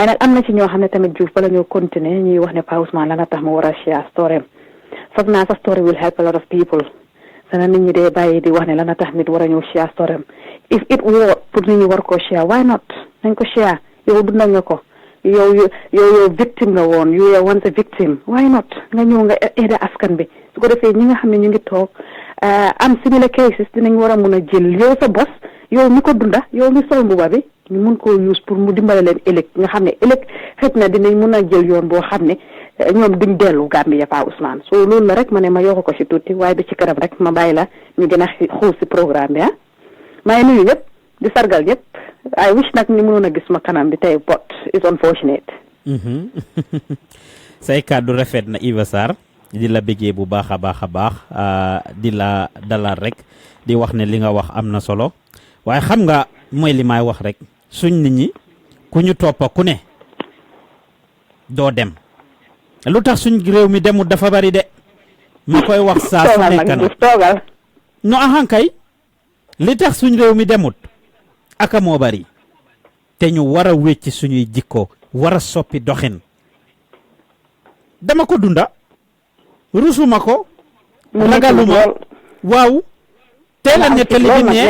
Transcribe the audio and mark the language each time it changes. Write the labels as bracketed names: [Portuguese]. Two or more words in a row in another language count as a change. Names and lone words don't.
[Wolof] nag am na ci ñoo xam ne tamit Juuf bala ñoo continuer ñuy wax ne Pa Ousman la nga tax mu war a [English] share story [Wolof] foog naa sa [English] story will help a lot of people [Wolof] sana nit ñi dee bàyyi di wax ne lan a tax nit war a ñëw [English] share story if it were [Wolof] pour nit ñi war koo share [English] why not [Wolof] nañ ko share yow dundal nga ko yow victime nga woon [English] you were once a victim why not [Wolof] nga ñëw nga aider askan bi su ko defee ñi nga xam ne ñu ngi toog am [English] similar cases [Wolof] dinañ war a mun a jël yow sa bos yow mi ko dunda yow mi sol mbuba bi ñu mun koo use pour mu dimbale leen ëllëg nga xam ne ëllëg xëj na dinañ mun a jël yoon boo xam ne ñoom duñ dellu Gambia Pa Ousman so loolu la rek ma ne ma yokk ko ci tuuti waaye bi ci kanam rek ma bàyyi la ñu gën a xuus ci programme bi maa ngi nuyu ñëpp di sargal ñëpp [English] I wish [Wolof] nag ñu mënoon a gis ma kanam bi tey [English] but it's unfortunate. [Wolof] say kàddu rafet na Iva Sarr di la bëggee bu baax a baax di la dalal rek di wax ne li nga wax am na solo waaye xam nga mooy li may wax rek suñ nit ñi ku ñu toppa ku ne doo dem lu tax suñ réew mi demut dafa bari de ma koy wax saa su nekk na no ahankay li tax suñ réew mi demut aka moo bari te ñu war a wécc suñuy jikko war a soppi doxin dama ko dunda rusuma ko ragaluma waaw tey la nettali bi neex